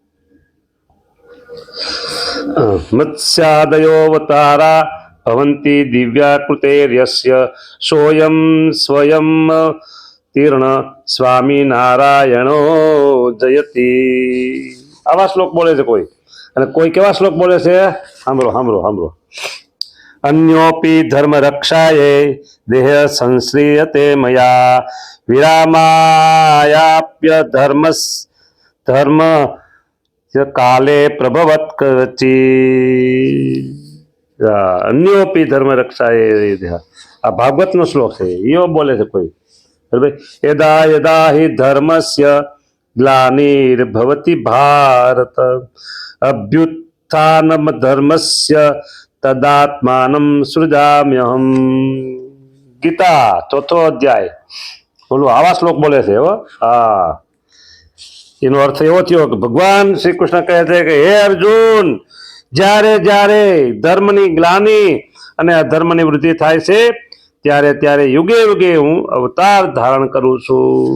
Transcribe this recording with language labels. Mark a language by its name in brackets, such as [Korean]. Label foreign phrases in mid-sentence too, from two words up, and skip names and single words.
[Sanskrit] મત્સ્યાદયોવતારા ભવંતિ દિવ્યાકૃતેર્યસ્ય સોયમ સ્વયં તીર્ણ સ્વામી નારાયણો જયતી। [Gujarati] આવા શ્લોક બોલે છે કોઈ, અને કોઈ કેવા શ્લોક બોલે છે સાંભળો સાંભળો સાંભળો। [Sanskrit] अन्योपि धर्म रक्षाये देह संश्रियते मया विरामायाप्य धर्म काले प्रभवत कवची। अन्योपि धर्म रक्षाये देह, [Gujarati] આ ભાગવત નો શ્લોક છે, જો બોલે છે કોઈ બરાબર। [Sanskrit] यदा यदा हि धर्मस्य ग्लानिर्भवति भारत अभ्युत्थानम धर्मस्य तदात्मानं सृजाम्यहम्। [Gujarati] ગીતા ચોથો અધ્યાય બોલો આવા શ્લોક બોલે છે હો। હા, એનો અર્થ એવો થયો કે ભગવાન શ્રી કૃષ્ણ કહે છે કે હે અર્જુન, જ્યારે જ્યારે ધર્મની ગ્લાનિ અને અધર્મની વૃદ્ધિ થાય છે ત્યારે ત્યારે યુગે યુગે હું અવતાર ધારણ કરું છું।